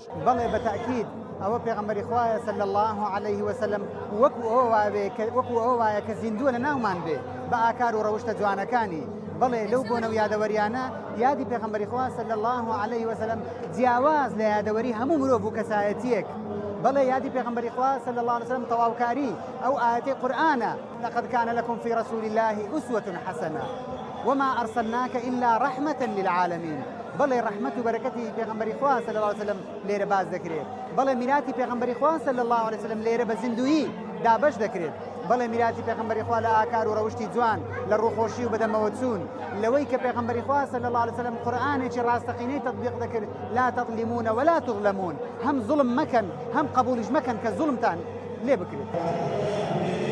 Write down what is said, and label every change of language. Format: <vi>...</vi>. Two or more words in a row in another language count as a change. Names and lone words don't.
<ckb>بەڵێ بەتاکید ئەوە پێغەمبەری خوایە</ckb> <ar>صلی الله عليه وسلم</ar> <ckb>وەکو ئەوە وایە کە زیندووە لە ناومان بێ بە ئاکار و ڕەوشتە جوانەکانی بەڵێ لەو بۆنە و یادەوەریانە یادی پێغەمبەری خوا</ckb> <ar>صلی الله عليه</ar> <ckb>وسلم جیاواز لە یادەوەری هەموو مرۆڤ و کەسایەتیەک بەڵێ یادی پێغەمبەری خوا</ckb> <ar>صلی الله عليه وسلم</ar> <ckb>تەواوکاری ئەو ئاەتی قورئانە</ckb> <ar>لقد كان لكم في رسول الله أسوة حسنة وما أرسلناك إلا رحمة للعالمين</ar> <ckb>بەڵێ ڕەحمەت و بەرەکەتی پێغەمبەری خوا</ckb> <ar>صلی الله عليه وسلم</ar> <ckb>لێرە باز دەکرێت بەڵێ میراتی پێغەمبەری خوا</ckb> <ar>صلی الله عليه وسلم</ar> <ckb>لێرە بە زیندویی دابەش دەکرێت بەڵێ میراتی پێغەمبەری خوا لە ئاکار و ڕەوشتی جوان لە ڕووخۆشی و بەدەمەوە چوون لەوەی کە پێغەمبەری خوا</ckb> <ar>صلی الله عليه وسلم</ar> <ckb>قورئانێکی ڕاستەقینەی تەطبیق دەکرد</ckb> <ar>لا تظلمون ولا تظلمون</ar> <ckb>هەم زوڵم مەکەن هەم قبولیش مەکەن کە زوڵمتان لێ بکرێت</ckb>